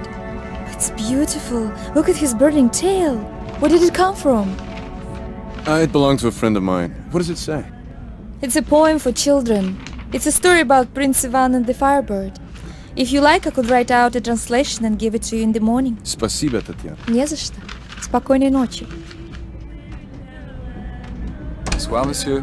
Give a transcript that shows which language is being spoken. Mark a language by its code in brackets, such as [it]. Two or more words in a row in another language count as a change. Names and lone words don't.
[en] It's beautiful. Look at his burning tail. Where did it come from? It belonged to a friend of mine. What does it say? It's a poem for children. It's a story about Prince Ivan and the Firebird. If you like, I could write out a translation and give it to you in the morning. [ru] Спасибо, Татьяна. Не за что. Спокойной ночи. [fr] Bonsoir, monsieur.